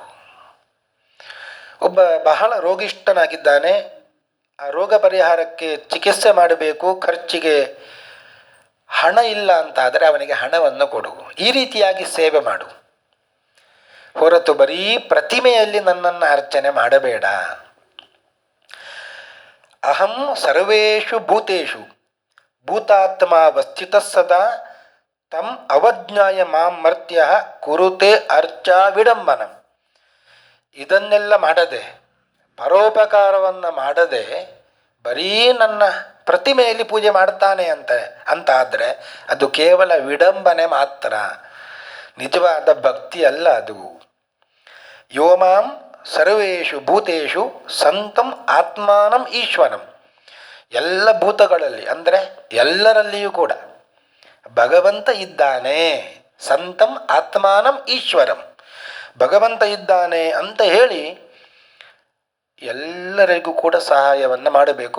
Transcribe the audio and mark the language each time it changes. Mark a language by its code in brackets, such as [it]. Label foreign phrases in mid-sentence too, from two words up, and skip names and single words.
[kn] ಒಬ್ಬ ಬಹಳ ರೋಗಿಷ್ಠನಾಗಿದ್ದಾನೆ, ಆ ರೋಗ ಪರಿಹಾರಕ್ಕೆ ಚಿಕಿತ್ಸೆ ಮಾಡಬೇಕು, ಖರ್ಚಿಗೆ ಹಣ ಇಲ್ಲ ಅಂತಾದರೆ ಅವನಿಗೆ ಹಣವನ್ನು ಕೊಡು. ಈ ರೀತಿಯಾಗಿ ಸೇವೆ ಮಾಡು. ಹೊರತು ಬರೀ ಪ್ರತಿಮೆಯಲ್ಲಿ ನನ್ನನ್ನು ಅರ್ಚನೆ ಮಾಡಬೇಡ. [sa] ಅಹಂ ಸರ್ವೇಷು ಭೂತೇಷು ಭೂತಾತ್ಮ ಅವಸ್ಥಿತ ಸದಾ ತಂ ಅವಜ್ಞಾಯ ಮಾಂ ಮರ್ತ್ಯ ಕುರುತೆ ಅರ್ಚಾ ವಿಡಂಬನಂ. [kn] ಇದನ್ನೆಲ್ಲ ಮಾಡದೆ, ಪರೋಪಕಾರವನ್ನು ಮಾಡದೆ ಬರೀ ನನ್ನ ಪ್ರತಿಮೆಯಲ್ಲಿ ಪೂಜೆ ಮಾಡ್ತಾನೆ ಅಂತಾದರೆ ಅದು ಕೇವಲ ವಿಡಂಬನೆ ಮಾತ್ರ, ನಿಜವಾದ ಭಕ್ತಿ ಅಲ್ಲ ಅದು. [sa] ಯೋ ಮಾಂ ಸರ್ವೇಷು ಭೂತೇಷು ಸಂತಂ ಆತ್ಮಾನಂ ಈಶ್ವರಂ. [kn] ಎಲ್ಲ ಭೂತಗಳಲ್ಲಿ ಅಂದರೆ ಎಲ್ಲರಲ್ಲಿಯೂ ಕೂಡ ಭಗವಂತ ಇದ್ದಾನೆ. [sa] ಸಂತಂ ಆತ್ಮಾನಂ ಈಶ್ವರಂ, [kn] ಭಗವಂತ ಇದ್ದಾನೆ ಅಂತ ಹೇಳಿ ಎಲ್ಲರಿಗೂ ಕೂಡ ಸಹಾಯವನ್ನು ಮಾಡಬೇಕು.